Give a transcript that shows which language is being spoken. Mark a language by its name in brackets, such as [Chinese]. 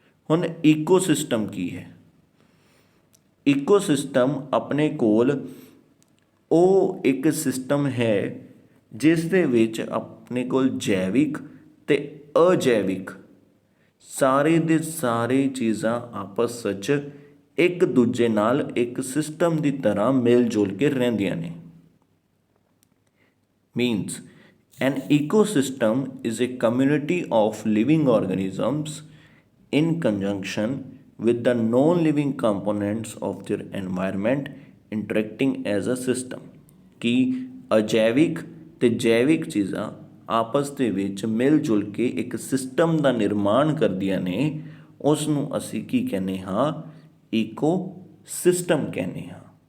[Punjabi] ਹੁਣ ਈਕੋਸਿਸਟਮ ਕੀ ਹੈ? ਈਕੋਸਿਸਟਮ ਆਪਣੇ ਕੋਲ ਉਹ ਇੱਕ ਸਿਸਟਮ ਹੈ ਜਿਸ ਦੇ ਵਿੱਚ ਆਪਣੇ ਕੋਲ ਜੈਵਿਕ ਅਤੇ ਅਜੈਵਿਕ ਸਾਰੇ ਦੇ ਸਾਰੇ ਚੀਜ਼ਾਂ ਆਪਸ ਵਿੱਚ ਇੱਕ ਦੂਜੇ ਨਾਲ ਇੱਕ ਸਿਸਟਮ ਦੀ ਤਰ੍ਹਾਂ ਮਿਲ ਜੁਲ ਕੇ ਰਹਿੰਦੀਆਂ ਨੇ। [English] Means an ecosystem is a community of living organisms in conjunction with the non-living components of their environment interacting as a system। [Punjabi] ਕਿ ਅਜੈਵਿਕ ਅਤੇ ਜੈਵਿਕ ਚੀਜ਼ਾਂ ਆਪਸ ਦੇ ਵਿੱਚ ਮਿਲ ਜੁਲ ਕੇ ਇੱਕ ਸਿਸਟਮ ਦਾ ਨਿਰਮਾਣ ਕਰਦੀਆਂ ਨੇ। ਉਸ ਨੂੰ ਅਸੀਂ ਕੀ ਕਹਿੰਦੇ ਹਾਂ? ਈਕੋ ਸਿਸਟਮ ਕਹਿੰਦੇ ਹਾਂ।